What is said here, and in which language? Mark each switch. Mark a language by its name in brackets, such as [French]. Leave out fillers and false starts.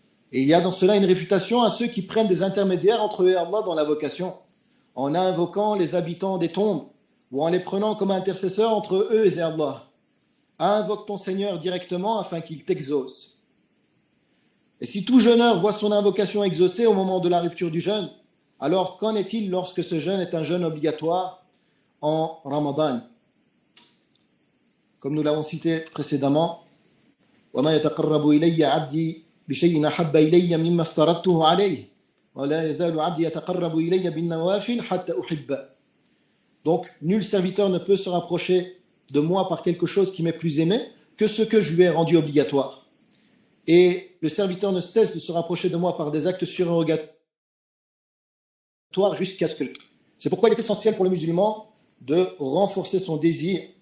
[French] Et il y a dans cela une réfutation à ceux qui prennent des intermédiaires entre eux et Allah dans l'invocation, en invoquant les habitants des tombes ou en les prenant comme intercesseurs entre eux et Allah. Invoque ton Seigneur directement afin qu'il t'exauce. Et si tout jeûneur voit son invocation exaucée au moment de la rupture du jeûne, alors qu'en est-il lorsque ce jeûne est un jeûne obligatoire en Ramadan. Comme nous l'avons cité précédemment, [Arabic] وَمَا يَتَقَرَّبُ إِلَيَّ عَبْدِي بِشَيْءٍ أَحَبَّ إِلَيَّ مِمَّا افْتَرَضْتُهُ عَلَيْهِ وَلَا يَزَالُ عَبْدِي يَتَقَرَّبُ إِلَيَّ بِالنَّوَافِلِ حَتَّى أُحِبَّهُ. [French] Donc, nul serviteur ne peut se rapprocher de moi par quelque chose qui m'est plus aimé que ce que je lui ai rendu obligatoire. Et le serviteur ne cesse de se rapprocher de moi par des actes surérogatoires jusqu'à ce que... C'est pourquoi il est essentiel pour le musulman de renforcer son désir.